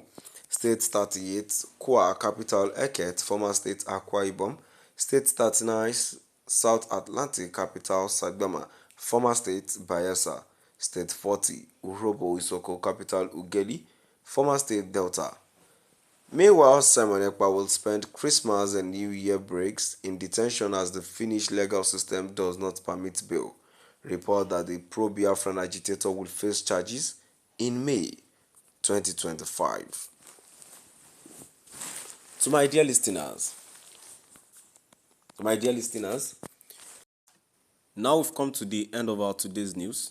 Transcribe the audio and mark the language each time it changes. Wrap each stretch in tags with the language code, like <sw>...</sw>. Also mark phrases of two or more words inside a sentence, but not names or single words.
<en>State 38, Kwa, capital Eket, former state Akwa Ibom. State 39, South Atlantic, capital Sagbama, former state Bayelsa. State 40, Urobo Isoko, capital Ugeli, former state Delta. Meanwhile, Simon Ekpa will spend Christmas and New Year breaks in detention as the Finnish legal system does not permit bail. Report that the pro-Biafran agitator will face charges in May 2025. To my dear listeners, now we've come to the end of our today's news.</en>